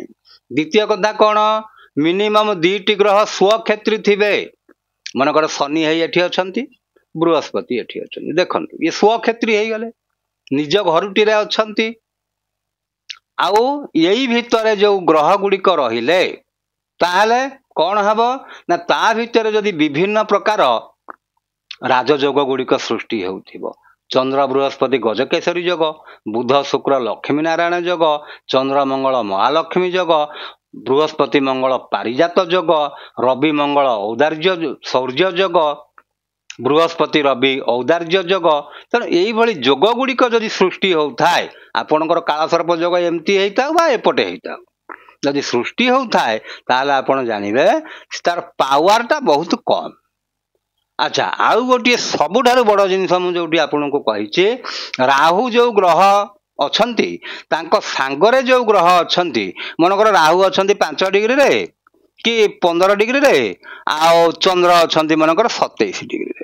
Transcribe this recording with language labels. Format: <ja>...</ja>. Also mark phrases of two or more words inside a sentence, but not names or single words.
<or>ଦ୍ୱିତୀୟ କଥା କଣ minimum 2ଟି ଗ୍ରହ ସ୍ୱକ୍ଷେତ୍ରୀ ଥିବେ ମନେକର ଶନି ହେ ଏଠି ଅଛନ୍ତି ବୃହସ୍ପତି ଏଠି ଅଛନ୍ତି ଦେଖନ୍ତୁ ଯେ ସ୍ୱକ୍ଷେତ୍ରୀ ହେ ଗଲେ ନିଜ ଘରୁଟି ରେ ଅଛନ୍ତି ଆଉ ଏହି ଭିତର ଯୋ ଗ୍ରହ ଗୁଡ଼ିକ ରହିଲେ ତାହାହେଲେ କଣ ହେବ ନା ତା ଭିତର ଯଦି ବିଭିନ୍ନ ପ୍ରକାର ରାଜଯୋଗ ଗୁଡ଼ିକ ସୃଷ୍ଟି ହେଉଥିବ ଚନ୍ଦ୍ର ବୃହସ୍ପତି ଗଜକେଶରୀ ଯୋଗ ବୁଧ ଶୁକ୍ର ଲକ୍ଷ୍ମୀ ନାରାୟଣ ଯୋଗ ଚନ୍ଦ୍ର ମଙ୍ଗଳ ମହାଲକ୍ଷ୍ମୀ ଯୋଗ ବୃହସ୍ପତି ମଙ୍ଗଳ ପାରିଜାତ ଯୋଗ ରବି ମଙ୍ଗଳ ଔଦାର୍ଯ୍ୟ ଶୌର୍ଯ୍ୟ ଯୋଗ ବୃହସ୍ପତି ରବି ଔଦାର୍ଯ୍ୟ ଯୋଗ ତେଣୁ ଏହି ଯୋଗ ଗୁଡ଼ିକ ଯଦି ସୃଷ୍ଟି ହେଉଥାଏ ଆପଣଙ୍କର କାଳ ସର୍ପ ଯୋଗ ଏମିତି ହେଇଥା ବା ଏପଟେ ହେଇଥା ଯଦି ସୃଷ୍ଟି ହେଉଥାଏ ତାହାହେଲେ ଆପଣ ଜାଣିବେ ତାର power ଟା ବହୁତ କମ ଆଚ୍ଛା, ଆଉ ଗୋଟିଏ ସବୁଠାରୁ ବଡ଼ ଜିନିଷ ମୁଁ ଯୋଉଠି ଆପଣଙ୍କୁ କହିଛି, ରାହୁ ଯୋଉ ଗ୍ରହ ଅଛନ୍ତି ତାଙ୍କ ସାଙ୍ଗରେ ଯୋଉ ଗ୍ରହ ଅଛନ୍ତି, ମନେକର ରାହୁ ଅଛନ୍ତି 5 ଡିଗ୍ରୀରେ କି 15 ଡିଗ୍ରୀରେ, ଆଉ ଚନ୍ଦ୍ର ଅଛନ୍ତି ମନେକର 27 ଡିଗ୍ରୀରେ।</or>